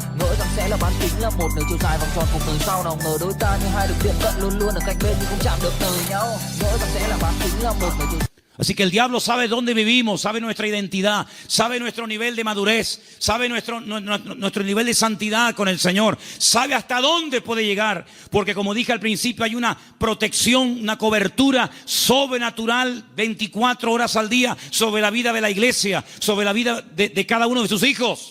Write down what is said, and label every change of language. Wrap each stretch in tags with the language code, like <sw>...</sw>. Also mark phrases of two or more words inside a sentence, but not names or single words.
<vi>Ngỡ rằng sẽ là bán kính, là một nửa chiều dài vòng tròn cuộc đời sau. Nào ngờ đôi ta như hai đường tiệm cận luôn luôn ở cạnh bên nhưng không chạm được đời nhau. Ngỡ rằng sẽ là bán kính, là một nửa chiều.</vi> <es>Así que el diablo sabe dónde vivimos, sabe nuestra identidad, sabe nuestro nivel de madurez, sabe nuestro nivel de santidad con el Señor, sabe hasta dónde puede llegar, porque como dije al principio hay una protección, una cobertura sobrenatural 24 horas al día sobre la vida de la iglesia, sobre la vida de cada uno de sus hijos.</es>